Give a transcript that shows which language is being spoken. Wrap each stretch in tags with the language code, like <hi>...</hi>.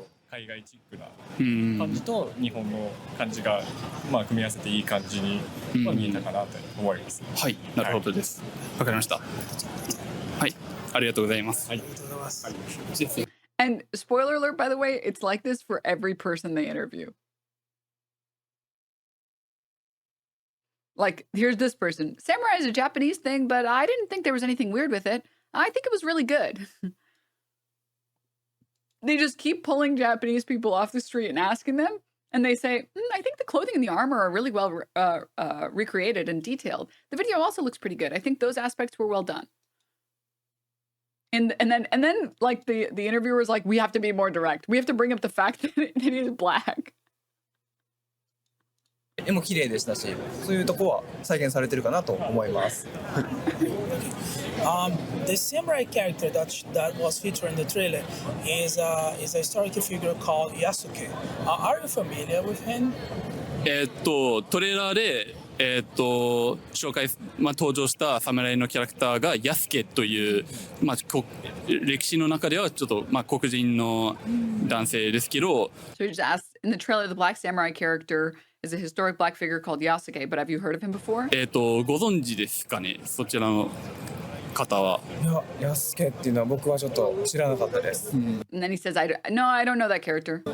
<ja>海外チックな感じと日本の感じがまあ組み合わせていい感じに見えたかなと思います。はい、なるほどです。わかりました。はい、ありがとうございます。はい。</ja> <en>And spoiler alert, by the way, it's like this for every person they interview. Like, here's this person. Samurai is a Japanese thing, but I didn't think there was anything weird with it. I think it was really good. They just keep pulling Japanese people off the street and asking them. And they say, I think the clothing and the armor are really well recreated and detailed. The video also looks pretty good. I think those aspects were well done. And then like the interviewer is like, we have to be more direct. We have to bring up the fact that he's black.</en> <ja>絵も綺麗でしたし、そういうとこは再現されてるかなと思います。</ja> <en>The samurai character that was featured in the trailer is a historical figure called Yasuke. Are you familiar with him?</en> <ja>トレーラーで紹介、登場した侍のキャラクターがヤスケという、歴史の中ではちょっと、黒人の男性ですけど。</ja> <en>So you just asked in the trailer, the black samurai character is a historic black figure called Yasuke, but have you heard of him before?</en> <ja>ご存知ですかね、そちらの方は。いや、ヤスケっていうのは僕はちょっと知らなかったです。</ja> <en>And then he says, No, I don't know that character.</en>